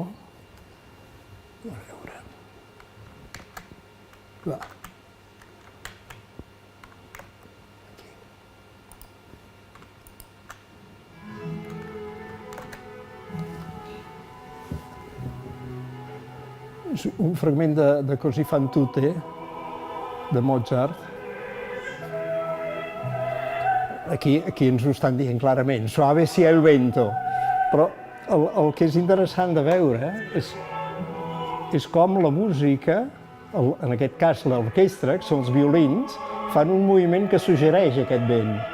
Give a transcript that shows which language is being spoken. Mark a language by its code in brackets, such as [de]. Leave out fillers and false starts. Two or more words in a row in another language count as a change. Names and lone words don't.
[ca] A veure. Va. És un fragment de Così fan tutte, de Mozart. Aquí ens ho estan dient clarament, [it] suave sia el vento. [ca] Però el que és interessant de veure és com la música, en aquest cas l'orquestra, que són els violins, fan un moviment que suggereix aquest vent.